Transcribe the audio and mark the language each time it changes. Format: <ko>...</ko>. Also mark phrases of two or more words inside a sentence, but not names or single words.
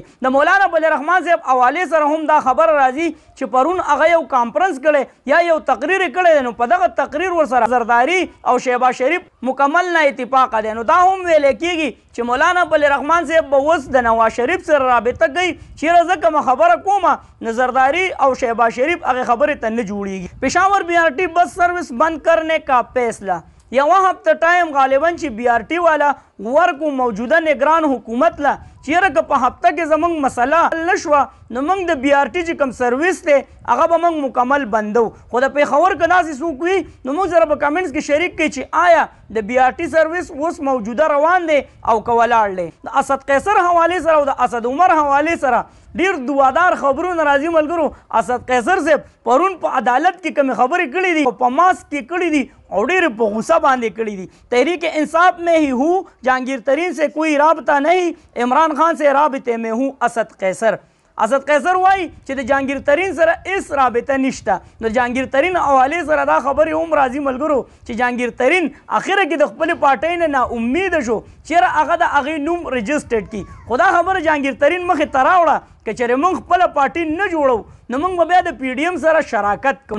<ps>د مولانا بل رحمان صاحب حوالې سره هم دا خبره راځي چې پرون هغه یو کانفرنس کړی یا یو تقریر کړی نو په دغه تقریر ورسره زرداری او شهباز شریف مکمل نه اتفاق دی. نو دا هم ویلی کېږي چې مولانا بل رحمان صاحب به اوس د نواز شریف سره رابطه کوي چیرې زه کومه خبره کومه نو زرداری او شهباز شریف هغې خبرې ته نه جوړېږي. پېښور BRT</ps> <ur>بس سروس بند کرنے کا فیصلہ</ur> <ps>یوه هفته ټایم غالبا چې BRT والا ورکو موجوده نگران حکومت له چیرې که په هفته کې زموږ مسله حل نه شوه نو موږ د BRT چې کوم سروس دی هغه به موږ مکمل بندو. خو د پېښور که داسې څوک وي نو موږ سره په کمنټس کې شریک کړي چې آیا د BRT سروس اوس موجوده روان دی او که ولاړ دی. د اسد قیصر حوالې سره او د اسد عمر حوالې سره ډېر دوادار خبرونه راځي ملګرو. اسد قیصر صاحب پرون په عدالت کې کومې خبرې کړي دي په ماسک کې کړي دي او ډېرې په غوسه باندې کړي دي.</ps> <ur>تحریک انصاف میں ہی ہوں جہانگیر ترین سے کوئی رابطہ نہیں، عمران خان سے رابطے میں ہوں اسد قیصر.</ur> <ps>اسد قیصر وایي چې د جهانگیر ترین سره هیڅ رابطه نشته. د جهانگیر ترین حوالې سره دا خبرې هم راځي ملګرو چې جهانگیر ترین اخره کې د خپلې پارټۍ نه ناامیده شو چیرې هغه د هغې نوم رجسټرډ کړي. خو دا خبره جهانگیر ترین مخې ته راوړه که چېرې موږ خپله پارټي نه جوړو نو موږ به بیا د پی ډي ایم سره شراکت کوو.</ps>